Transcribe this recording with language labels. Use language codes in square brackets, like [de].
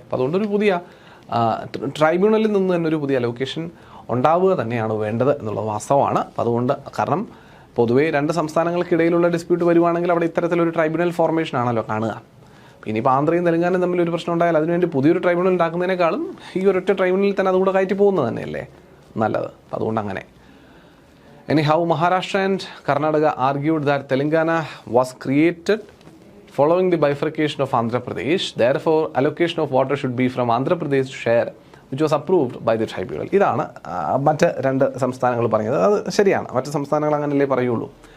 [ml] അപ്പോൾ അതുകൊണ്ടൊരു പുതിയ ട്രൈബ്യൂണലിൽ നിന്ന് തന്നെ ഒരു പുതിയ അലോക്കേഷൻ ഉണ്ടാവുക തന്നെയാണ് വേണ്ടത് എന്നുള്ളത് വാസ്തവമാണ്. അപ്പോൾ അതുകൊണ്ട് കാരണം പൊതുവേ രണ്ട് സംസ്ഥാനങ്ങൾക്കിടയിലുള്ള ഡിസ്പ്യൂട്ട് വരുവാണെങ്കിൽ അവിടെ ഇത്തരത്തിലൊരു ട്രൈബ്യൂണൽ ഫോർമേഷൻ ആണല്ലോ കാണുക. ഇനിയിപ്പോൾ ആന്ധ്രയും തെലങ്കാനയും തമ്മിൽ ഒരു പ്രശ്നം ഉണ്ടായാൽ അതിനുവേണ്ടി പുതിയൊരു ട്രൈബ്യൂണൽ ഉണ്ടാക്കുന്നതിനേക്കാളും ഈ ഒരൊറ്റ ട്രൈബ്യൂണലിൽ തന്നെ അതുകൂടെ കയറ്റി പോകുന്നത് തന്നെയല്ലേ നല്ലത്. അതുകൊണ്ട് അങ്ങനെ. [en] Anyhow, Maharashtra and Karnataka argued that Telangana was created following the bifurcation of Andhra Pradesh. Therefore, allocation of water should be from Andhra Pradesh share, which was approved by the tribunal. [ml] ഇതാണ് മറ്റ് രണ്ട് സംസ്ഥാനങ്ങൾ പറഞ്ഞത്. അത് ശരിയാണ്, മറ്റ് സംസ്ഥാനങ്ങൾ അങ്ങനെയല്ലേ പറയുള്ളൂ.